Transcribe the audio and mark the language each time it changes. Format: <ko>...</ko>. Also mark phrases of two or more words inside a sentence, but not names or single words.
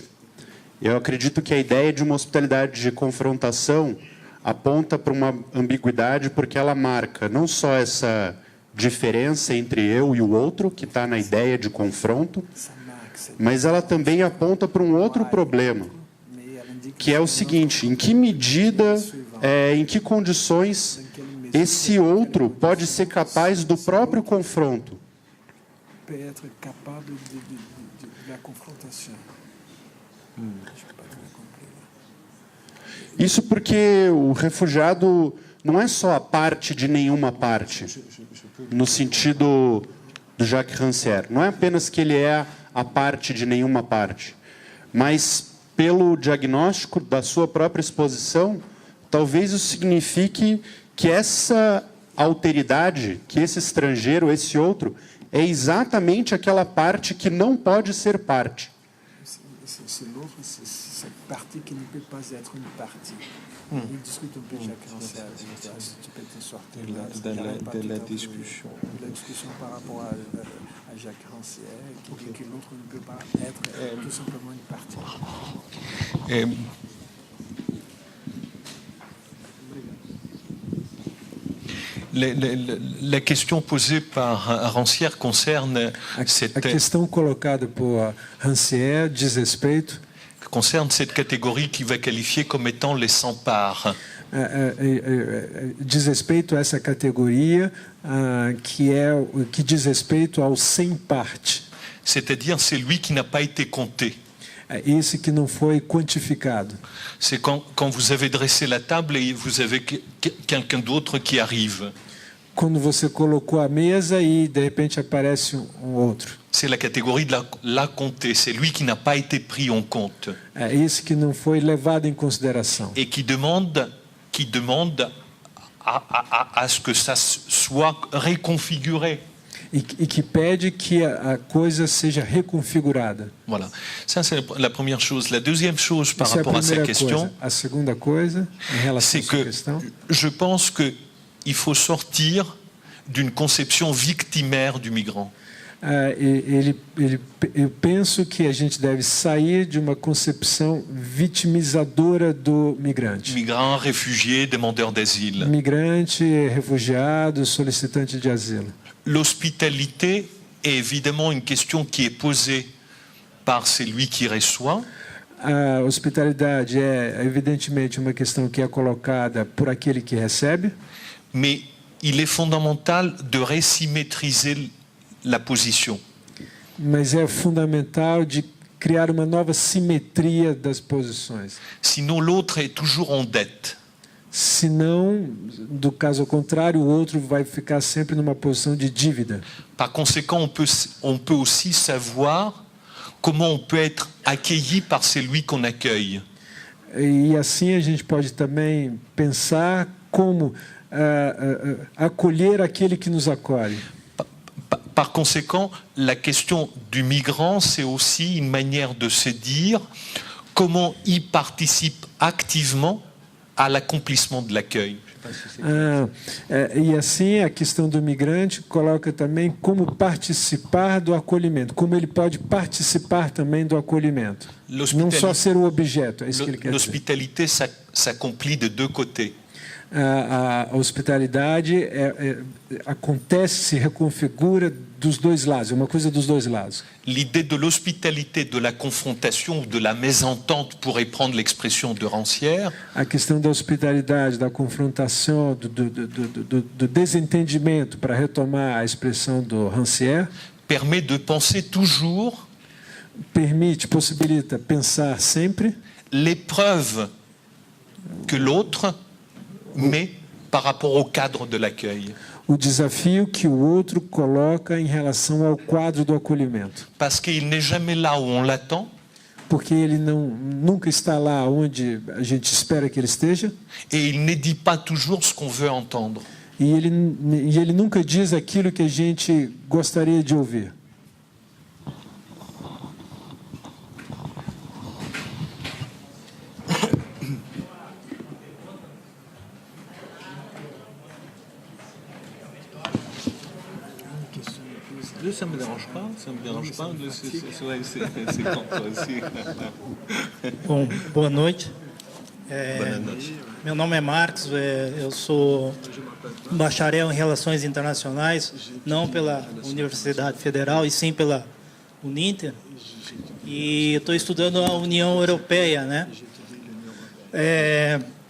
<pt>Eu acredito que a ideia de uma hospitalidade de confrontação aponta para uma ambiguidade, porque ela marca não só essa diferença entre eu e o outro, que está na ideia de confronto, mas ela também aponta para um outro problema, que é o seguinte: em que medida, em que condições esse outro pode ser capaz do próprio confronto.</pt> <fr>peut être capable de la confrontation.</fr> <pt>Isso porque o refugiado não é só a parte de nenhuma parte, no sentido do Jacques Rancière. Não é apenas que ele é a parte de nenhuma parte, mas pelo diagnóstico da sua própria exposição, talvez isso signifique que essa alteridade, que esse estrangeiro, esse outro, é exatamente aquela parte que não pode ser parte.</pt> <fr>C'est l'autre, c'est cette partie qui ne peut pas être une partie. Il discute un peu Jacques Rancière, si tu peux te sortir de la discussion. La discussion par rapport à Jacques Rancière, qui dit que l'autre ne peut pas être tout simplement une partie. La question posée par Rancière concerne</fr> <pt>A questão colocada por Rancière diz respeito</pt> <fr>concerne cette catégorie qui va qualifier comme étant les sans-parts.</fr> <pt>Diz respeito a essa categoria que diz respeito ao sem parte.</pt> <fr>C'est-à-dire celui qui n'a pas été compté.</fr> <pt>Esse que não foi quantificado.</pt> <fr>C'est quand vous avez dressé la table et vous avez quelqu'un d'autre qui arrive.</fr> <pt>Quando você colocou a mesa e de repente aparece outro.</pt> <fr>C'est la catégorie de la compté, c'est lui qui n'a pas été pris en compte.</fr> <pt>É esse que não foi levado em consideração.</pt> <fr>Et qui demande à ce que ça soit reconfiguré.</fr> <pt>E que pede que a coisa seja reconfigurada.</pt> <fr>Voilà. Ça, c'est la première chose. La deuxième chose par rapport à cette question,</fr> <pt>a segunda coisa, em relação</pt> <fr>c'est que je pense qu'il faut sortir d'une conception victimaire du migrant.</fr> <pt>Eu penso que a gente deve sair de uma concepção vitimizadora do migrante.</pt> <fr>Migrant, réfugié, demandeur d'asile.</fr> <pt>Migrante, refugiado, solicitante de asilo.</pt> <fr>L'hospitalité est évidemment une question qui est posée par celui qui reçoit.</fr> <pt>A hospitalidade é evidentemente uma questão que é colocada por aquele que recebe.</pt> <fr>Mais il est fondamental de resymétriser la position.</fr> <pt>Mas é fundamental de criar uma nova simetria das posições.</pt> <fr>Sinon l'autre est toujours en dette.</fr> <pt>Senão, do caso contrário, o outro vai ficar sempre numa posição de dívida.</pt> <fr>Par conséquent, on peut aussi savoir comment on peut être accueilli par celui qu'on accueille.</fr> <pt>E assim a gente pode também pensar como acolher aquele que nos acolhe.</pt> <fr>Par conséquent, la question du migrant, c'est aussi une manière de se dire comment il participe activement à l'accomplissement de l'accueil.</fr> <pt>E assim a questão do migrante coloca também como participar do acolhimento, como ele pode participar também do acolhimento. Não só ser o objeto, é isso que ele quer dizer.</pt> <fr>L'hospitalité s'accomplit de deux côtés.</fr> <pt>A hospitalidade acontece, se reconfigura dos dois lados, é uma coisa dos dois lados.</pt> <fr>L'idée de l'hospitalité, de la confrontation ou de la mésentente pourrait prendre l'expression de Rancière.</fr> <pt>A questão da hospitalidade, da confrontação, do desentendimento, para retomar a expressão do Rancière,</pt> <fr>permet de penser toujours</fr> <pt>possibilita pensar sempre</pt> <fr>l'épreuve que l'autre met par rapport au cadre de l'accueil.</fr> <pt>O desafio que o outro coloca em relação ao quadro do acolhimento.</pt> <fr>Parce qu'il n'est jamais là où on l'attend.</fr> <pt>Porque ele nunca está lá onde a gente espera que ele esteja.</pt> <fr>Et il ne dit pas toujours ce qu'on veut entendre.</fr> <pt>E ele nunca diz aquilo que a gente gostaria de ouvir.</pt> <fr>Ça me dérange pas, c'est quand toi aussi.</fr> <pt>Bom, boa noite. Boa noite. Meu nome é Marcos, eu sou bacharel em Relações Internacionais, não pela Universidade Federal, e sim pela Uninter. E estou estudando a União Europeia, né?</pt>